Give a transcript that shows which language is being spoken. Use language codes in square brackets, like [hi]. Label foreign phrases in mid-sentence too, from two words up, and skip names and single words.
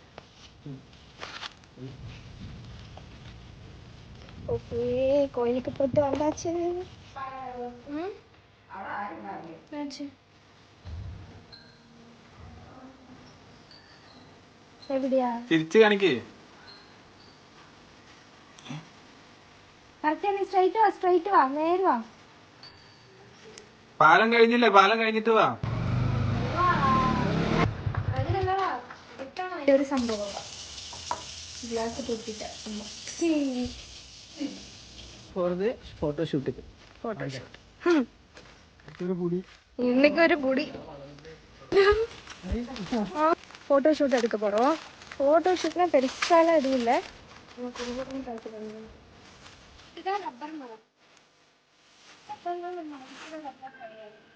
[ta] ஓகே, கோயிலுக்கு போட்டு வந்தாச்சு. எப்படியா [ml] തിരിച്ചു കാണിക്ക്. കറക്റ്റ് നീ സ്ട്രൈറ്റ് വാ നേരെ വാ. പാലം കഴിഞ്ഞില്ലേ, പാലം കഴിഞ്ഞിട്ട് വാ. ഒരു സംഭവം ഗ്ലാസ് പൊട്ടിട്ട് ഫോട്ടോഷൂട്ട് [ta] இன்னைக்கு ஒரு புடி ஃபோட்டோஷூட் எடுக்க போகிறோம். ஃபோட்டோஷூட்லாம் பெருசாலாம் எதுவும் இல்லை. இதுதான் ரப்பர் மரம். ரப்பர் கிடையாது.